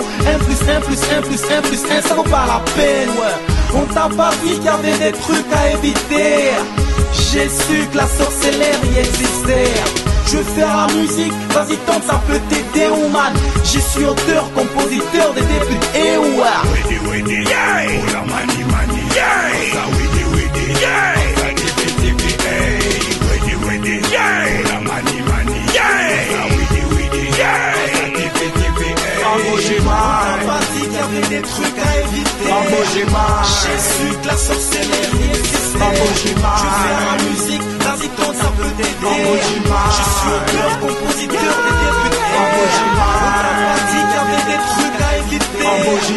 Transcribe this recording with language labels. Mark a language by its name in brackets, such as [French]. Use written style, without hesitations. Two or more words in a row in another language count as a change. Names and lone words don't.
[French] 1 plus 1 plus 1 plus 1 plus 1, ça vaut pas la peine, ouais. On t'a pas dit qu'il y avait des trucs à éviter. J'ai su que la sorcellerie existait. Je veux faire la musique, vas-y tente, ça peut t'aider, [English] oh man. [French] Je suis auteur, compositeur des débuts, et ouais. Wedi, wedi, [English] yeah. Money, money, yeah. Wedi, wedi, yeah. Wedi, wedi, yeah. Money, money, yeah. Wedi, wedi, yeah. [French] On t'a pas dit qu'il y avait des trucs à éviter. J'ai su que la sorcellerie existait. Je veux faire la musique, vas-y tente, ça peut t'aider. Je suis auteur, compositeur des débuts. On t'a pas dit qu'il y avait des trucs à éviter.